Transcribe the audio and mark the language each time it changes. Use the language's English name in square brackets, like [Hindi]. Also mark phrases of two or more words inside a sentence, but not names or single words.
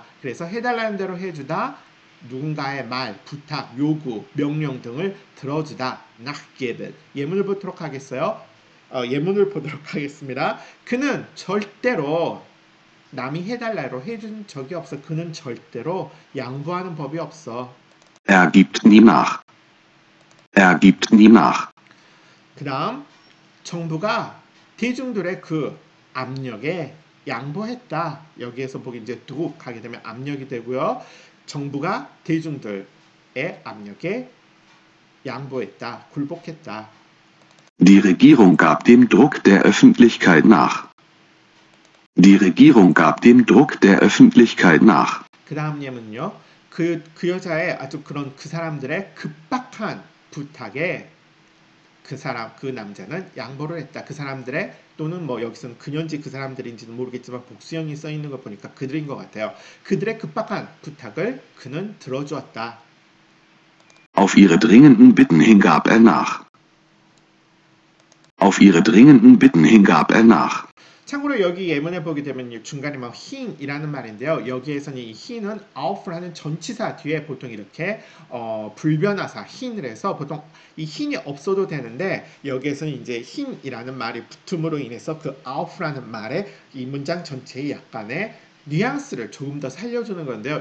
[Korean] 그래서 해달라는 대로 해주다 누군가의 말, 부탁, 요구, 명령 등을 들어주다 nachgeben. 예문을 보도록 하겠어요. 예문을 보도록 하겠습니다. 그는 절대로 남이 해달라고 해준 적이 없어. 그는 절대로 양보하는 법이 없어. [German] Er gibt nie nach. Er gibt nie nach. [Korean] 그 다음 정부가 대중들의 그 압력에 양보했다. 여기에서 보기 이제 druck 하게 되면 압력이 되고요. 정부가 대중들의 압력에 양보했다. 굴복했다. [German] Die Regierung gab dem Druck der Öffentlichkeit nach. Die Regierung gab dem Druck der Öffentlichkeit nach. [Korean] 그 다음 예문은요. 그 여자의 아주 그런 그 사람들의 급박한 부탁에 그 남자는 양보를 했다. 그 사람들의 또는 뭐 여기서는 그년지 그 사람들인지는 모르겠지만 복수형이 써 있는 거 보니까 그들인 것 같아요. 그들의 급박한 부탁을 그는 들어주었다. [German] Auf ihre dringenden Bitten hin gab er nach. Auf ihre dringenden Bitten hin gab er nach. [Korean] 참고로 여기 예문에 보게 되면 중간에 뭐 hin이라는 말인데요. 여기에서는 이 hin은 auf라는 전치사 뒤에 보통 이렇게 불변하사 hin을 해서 보통 이 hin이 없어도 되는데 여기에서는 이제 hin이라는 말이 붙음으로 인해서 그 auf라는 말에 이 문장 전체의 약간의 뉘앙스를 조금 더 살려주는 건데요.